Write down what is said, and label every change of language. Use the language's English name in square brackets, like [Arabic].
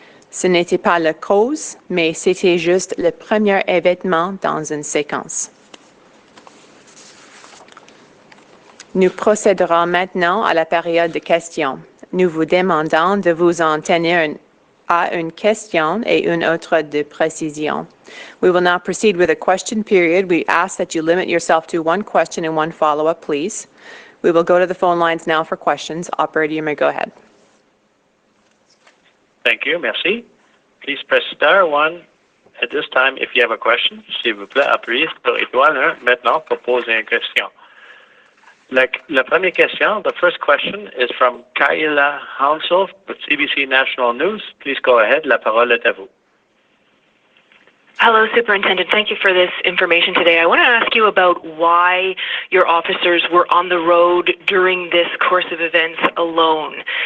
[French] Ce n'était pas la cause, mais c'était juste le premier événement dans une séquence. Nous procéderons maintenant à la période de questions. Nous vous demandons de vous en tenir à une question et une autre de précision. [English] We will now proceed with a question period. We ask that you limit yourself to one question and one follow-up, please. We will go to the phone lines now for questions. Operator, you may go ahead. Thank you. [French] Merci. [English] Please press star 1 at this time if you have a question. [French] S'il vous plaît, appuyez sur étoile 1 maintenant pour poser une question. La première question, [English] the first question is from Kayla Hounsel with CBC National News. Please go ahead. [French] La parole est à vous. [English] Hello, Superintendent. Thank you for this information today. I want to ask you about why your officers were on the road during this course of events alone.